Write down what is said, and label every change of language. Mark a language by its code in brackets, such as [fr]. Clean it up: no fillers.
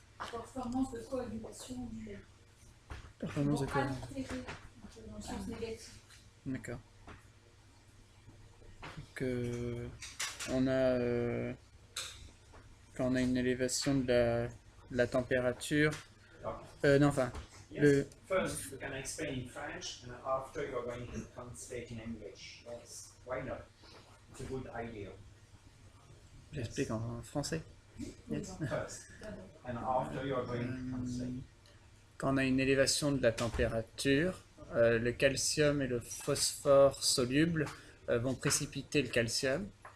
[fr] Performance de coagulation du lait. performance de Vont coagulation. altérer dans le sens négatif. D'accord. Donc, on a quand on a une élévation de la température. Non, enfin, [en] Yes. First, you can explain in French, and after you are going to translate in English. Yes. Why not? It's a good idea. [fr] j'explique en français. [en] Yes. First, and after you are going to translate. [fr] Quand on a une élévation de la température, le calcium et le phosphore solubles vont précipiter le calcium.